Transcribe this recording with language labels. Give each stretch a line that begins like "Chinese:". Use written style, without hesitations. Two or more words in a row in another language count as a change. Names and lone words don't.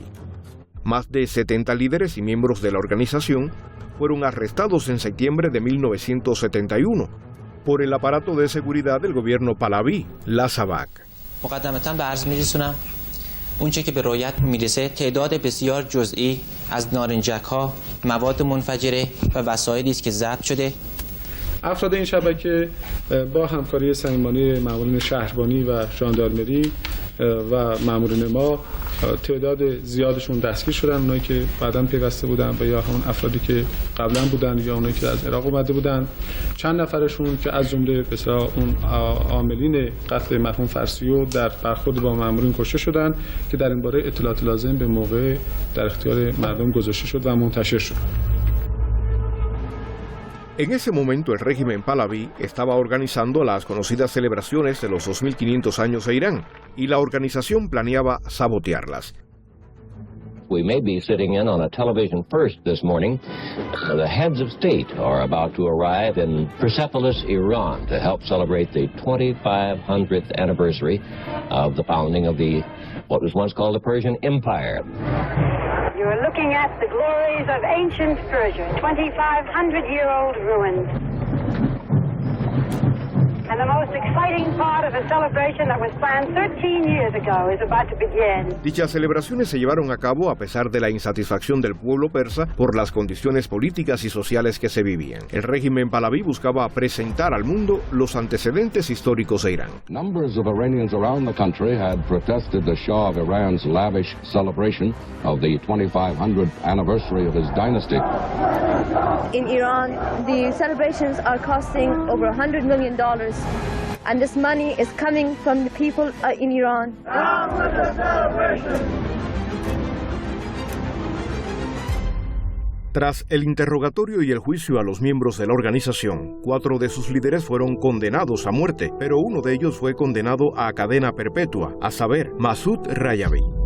Spanish: Más de 70 líderes y miembros de la organización fueron arrestados en septiembre de 1971 por el aparato de seguridad del gobierno Pahlaví, la SAVAK.
Persian: اونچه که به رویت میرسه تعداد بسیار جزئی از نارنجک‌ها، مواد منفجره و وسایلی است که ضبط شده. افراد این شبکه با همکاری صمیمانه مامورین شهربانی و ژاندارمری و مامورین ما تعداد زیادشون دستگیر شدن، اونایی که بعداً پیوسته بودن و یا همون افرادی که قبلا بودن یا اونایی که از عراق اومده بودن. چند نفرشون که از جمله مثلا اون عاملین قتل مرحوم فرسیو در برخورد با مامورین کشته شدن که در این باره اطلاعات لازم به موقع در اختیار مردم گذاشته شد و منتشر شد.
Spanish: En ese momento el régimen Pahlaví estaba organizando las conocidas celebraciones de los 2500 años de Irán y la organización planeaba sabotearlas.
English: We may be sitting in on a television first this morning. The heads of state are about to arrive in Persepolis, Iran, to help celebrate the 2500th anniversary of the founding of what was once called the Persian Empire. You are looking at the glories of ancient Persia, 2,500-year-old ruins. And the most exciting part of the celebration that was planned 13 years ago is about to begin.
Spanish: Dichas celebraciones se llevaron a cabo a pesar de la insatisfacción del pueblo persa por las condiciones políticas y sociales que se vivían. El régimen Pahlaví buscaba presentar al mundo los antecedentes históricos de Irán.
English: Numbers of Iranians around the country had protested the Shah of Iran's lavish celebration of the 2500th anniversary of his dynasty. In Iran, the celebrations are costing over $100 million. And this money is coming from the people in Iran.
Spanish: Tras el interrogatorio y el juicio a los miembros de la organización, 4 de sus líderes fueron condenados a muerte, pero uno de ellos fue condenado a cadena perpetua, a saber, Masoud Rajavi.